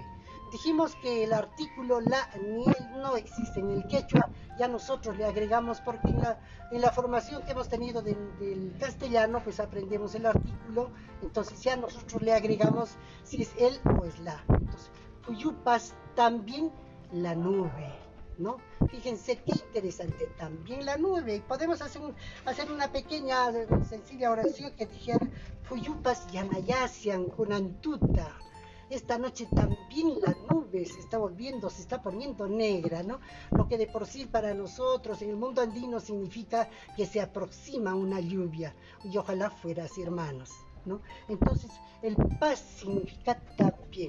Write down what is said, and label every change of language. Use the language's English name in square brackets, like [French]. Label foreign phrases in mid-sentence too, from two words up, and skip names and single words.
[Spanish] Dijimos que el artículo la ni el no existe en el quechua, ya nosotros le agregamos porque en la formación que hemos tenido del castellano, pues aprendemos el artículo, entonces ya nosotros le agregamos si es él o es la. Entonces, Puyupas, también la nube, ¿no? Fíjense qué interesante, también la nube. Y podemos hacer una pequeña, sencilla oración que dijera, [Quechua] Puyupas yanayasian kunantuta. [Spanish] Esta noche también la nube se está volviendo, se está poniendo negra, ¿no? Lo que de por sí para nosotros en el mundo andino significa que se aproxima una lluvia. Y ojalá fuera así, hermanos, ¿no? Entonces, el paz significa también.